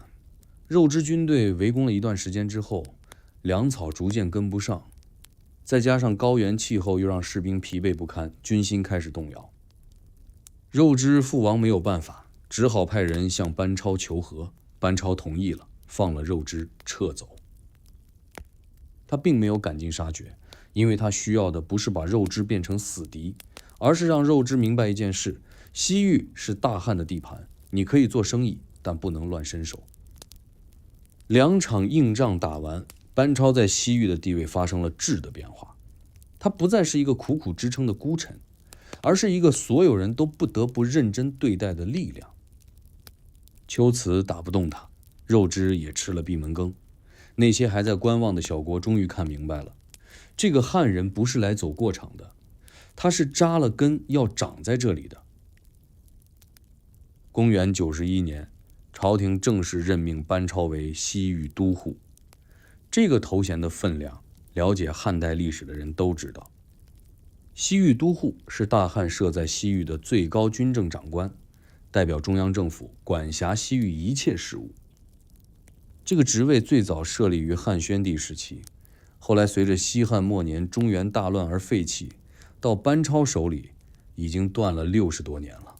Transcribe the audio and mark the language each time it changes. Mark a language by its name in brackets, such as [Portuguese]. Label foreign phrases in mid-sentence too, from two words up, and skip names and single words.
[Chinese] 肉支軍隊圍攻了一段時間之後，糧草逐漸跟不上，再加上高原氣候又讓士兵疲憊不堪，軍心開始動搖。肉支父王沒有辦法，只好派人向班超求和。班超同意了，放了肉支撤走。他並沒有趕盡殺絕，因為他需要的不是把肉支變成死敵，而是讓肉支明白一件事：西域是大漢的地盤，你可以做生意，但不能亂伸手。2場硬仗打完，班超在西域的地位發生了質的变化。他不再是一個苦苦支撐的孤臣，而是一個所有人都不得不認真对待的力量。龜茲打不動他，肉支也吃了閉門羹。那些還在觀望的小國終於看明白了，這個漢人不是來走過場的，他是扎了根要長在這裡的。公元91年，朝廷正式任命班超為西域都護。這個頭銜的分量，了解漢代歷史的人都知道。西域都護是大漢設在西域的最高軍政長官，代表中央政府管轄西域一切事務。這個職位最早設立於漢宣帝時期，後來隨着西漢末年中原大亂而廢棄，到班超手裡已經斷了60多年了。